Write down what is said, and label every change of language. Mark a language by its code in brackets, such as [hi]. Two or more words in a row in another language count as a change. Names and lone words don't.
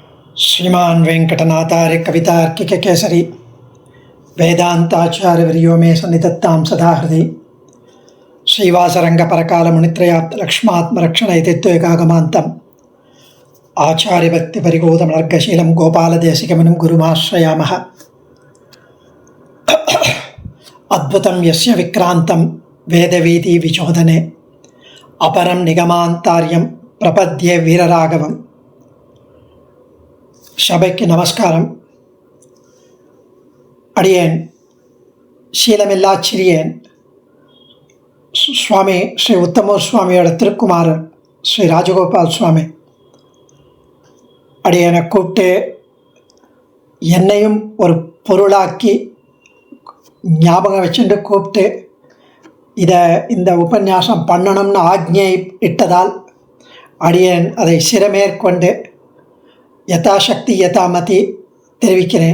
[sa] श्रीमान् वेंकटनाथार्य कवितार्किक केसरी वेदांताचार्यवर्यो मे सन्निधत्तां सदा हृदि श्रीवासरंगपरकालमुनित्रयाप्त लक्ष्मात्मरक्षणैतित्वैकागमान्तम् आचार्यभक्तिपरिगोदमर्गशीलं गोपालदेशिकमनं गुरुमाश्रयामः। अद्भुतं यस्य विक्रान्तं वेदवीति विचोदने अपरं निगमान्तार्यं प्रपद्ये वीरराघवम्। [ta] சபைக்கு நமஸ்காரம். அடியேன் சீலமில்லா சிறியேன் சுவாமி ஸ்ரீ உத்தமூர் சுவாமியோட திருக்குமாரர் ஸ்ரீ ராஜகோபால் சுவாமி அடியேனை கூப்பிட்டு என்னையும் ஒரு பொருளாக்கி ஞாபகம் வச்சுட்டு கூப்பிட்டு இந்த உபன்யாசம் பண்ணணும்னு ஆக்ஞை இட்டதால் அடியேன் அதை சிரமேற்கொண்டு [sa] यथाशक्ति यथामति [ta] தெரிவிக்கிறேன்.